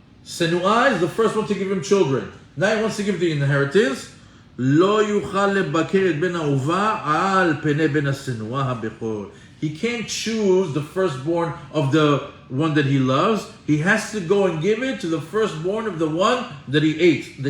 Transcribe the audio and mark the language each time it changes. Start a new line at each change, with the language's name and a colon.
English: Senua is the first one to give him children. Now he wants to give the inheritance.
Hebrew: לא יוכל לבקר את בן האהובה על פני בן השנואה הבכור.
English: He can't choose the firstborn of the one that he loves. He has to go and give it to the firstborn of the one that he hates.